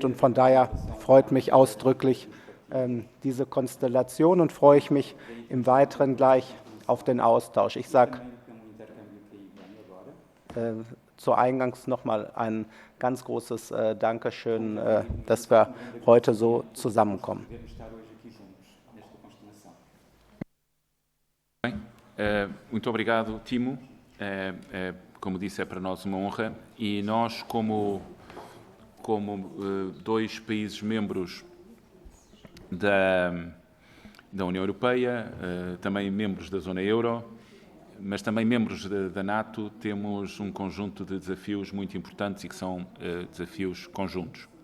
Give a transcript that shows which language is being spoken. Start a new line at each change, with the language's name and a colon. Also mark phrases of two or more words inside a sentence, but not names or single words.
German: Und von daher freut mich ausdrücklich diese Konstellation und freue ich mich im Weiteren gleich auf den Austausch. Ich sage zu Eingangs nochmal ein ganz großes Dankeschön, dass wir heute so zusammenkommen.
Portuguese: Muito obrigado, Timo. Como disse, é para nós uma honra e nós, como dois países membros da União Europeia, também membros da zona euro, mas também membros da NATO, temos um conjunto de desafios muito importantes e que são desafios conjuntos.